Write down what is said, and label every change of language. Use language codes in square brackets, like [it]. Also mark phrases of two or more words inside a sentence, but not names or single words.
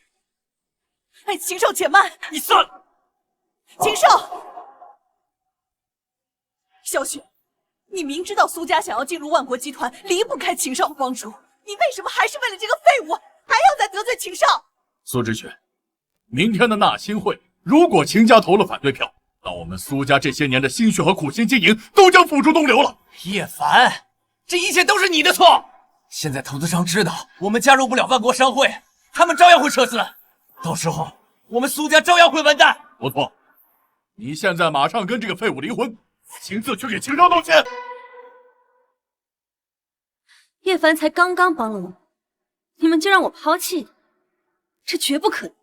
[zh] 哎，秦少且慢，你算了。秦少，小雪，你明知道蘇家想要進入萬國集團，離不開秦少的幫助，你為什麼還是為了這個廢物，還要再得罪秦少？蘇之雪，明天的纳新会，如果秦家投了反对票，那我们蘇家这些年的心血和苦心经营都将付诸東流了。叶凡，这一切都是你的錯。现在投资商知道我們加入不了萬國商會，他們照樣會撤資，到時候我們蘇家照樣會完蛋。不錯，你現在馬上跟這個廢物離婚，親自去給秦少道歉。葉凡才剛剛幫了我，你們就讓我拋棄他，這絕不可能。